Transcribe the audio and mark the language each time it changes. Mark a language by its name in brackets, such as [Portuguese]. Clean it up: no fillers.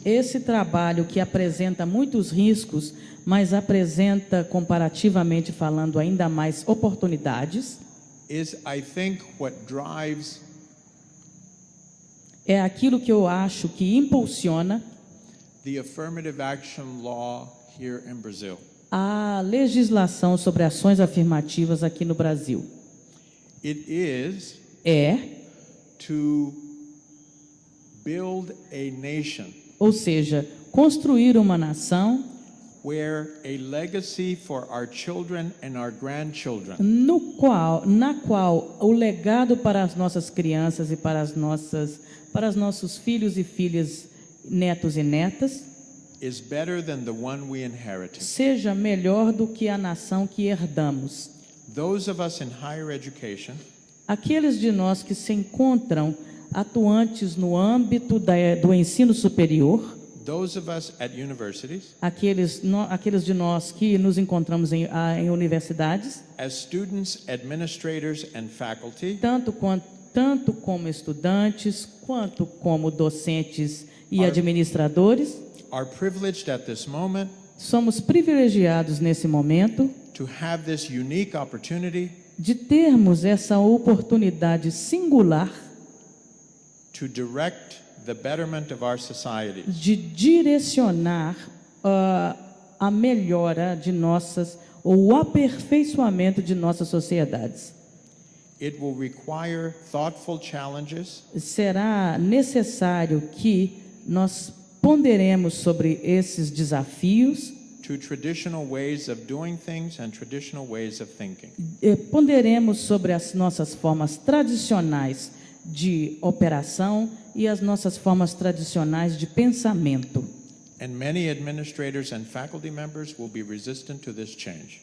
[Portuguese] esse trabalho que apresenta muitos riscos, mas apresenta, comparativamente falando, ainda mais oportunidades, [English] is, I think, what drives [Portuguese] é aquilo que eu acho que impulsiona [English] the affirmative action law here in Brazil. [Portuguese] a legislação sobre ações afirmativas aqui no Brasil. [English] It is [Portuguese] É, [English] to build a nation [Portuguese] ou seja, construir uma nação [English] where a legacy for our children and our grandchildren [Portuguese] na qual o legado para as nossas crianças e para os nossos filhos e filhas, netos e netas, [English] is better than the one we inherited. [Portuguese] seja melhor do que a nação que herdamos. [English] Those of us in higher education [Portuguese] Aqueles de nós que se encontram atuantes no âmbito do ensino superior, [English] those of us at universities, [Portuguese] aqueles de nós que nos encontramos em universidades, [English] as students, administrators, and faculty, [Portuguese] tanto como estudantes, quanto como docentes e administradores, [English] are privileged at this moment [Portuguese] somos privilegiados nesse momento [English] to have this unique opportunity [Portuguese] de termos essa oportunidade singular [English] to direct the betterment of our societies. [Portuguese] de direcionar a melhora de ou o aperfeiçoamento de nossas sociedades. [English] It will require thoughtful challenges [Portuguese] Será necessário que nós ponderemos sobre esses desafios, [English] to traditional ways of doing things and traditional ways of thinking. [Portuguese] ponderemos sobre as nossas formas tradicionais de operação e as nossas formas tradicionais de pensamento. [English] And many administrators and faculty members will be resistant to this change.